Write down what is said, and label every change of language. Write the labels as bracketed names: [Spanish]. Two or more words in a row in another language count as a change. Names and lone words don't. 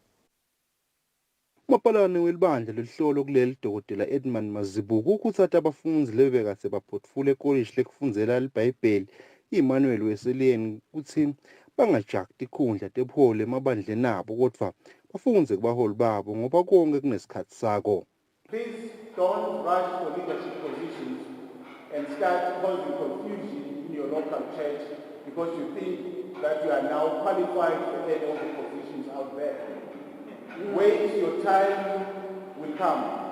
[Swati] Mapalane welibandla lelihlolo kuleli Dr. Edmund Mazibuko ukuthatha abafundzi lebekase baphotfule ekolishi lekufundzela libhayibheli i-Emmanuel Wesleyan kuthi bangajaki tikhundla tebuholi emabandleni abo kodwa bafundze kubaholi babo ngoba konke kunesikhathi sako. [English] Please don't rush for leadership positions and start causing confusion in your local church because you think that you are now qualified for any of the positions out there. Wait, your time will come.